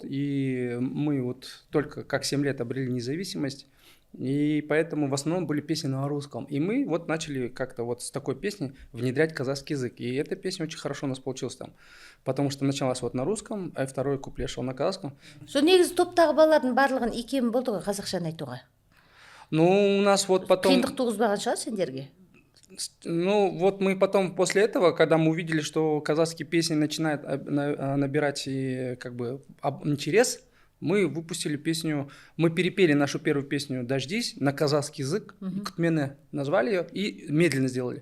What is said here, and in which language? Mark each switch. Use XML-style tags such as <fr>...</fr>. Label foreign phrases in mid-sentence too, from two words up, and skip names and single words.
<ru>И мы вот только как 7 лет обрели независимость. И поэтому в основном были песни на русском. И мы вот начали как-то вот с такой песни внедрять казахский язык. И эта песня очень хорошо у нас получилась там. Потому что началась вот на русском, а второй куплет шел на казахском.</ru> <kk>Сол негізі топтағы балалардың барлығын икем болды ғой қазақшаны айтуға?</kk> <ru>Ну, у нас вот потом...</ru> <kk>Қиындық туғызбаған шығар сендерге?</kk> <ru>Ну, вот мы потом после этого, когда мы увидели, что казахские песни начинают набирать как бы интерес, мы выпустили песню, мы перепели нашу первую песню «Дождись» на казахский язык, Кутмене назвали ее и медленно сделали.</ru>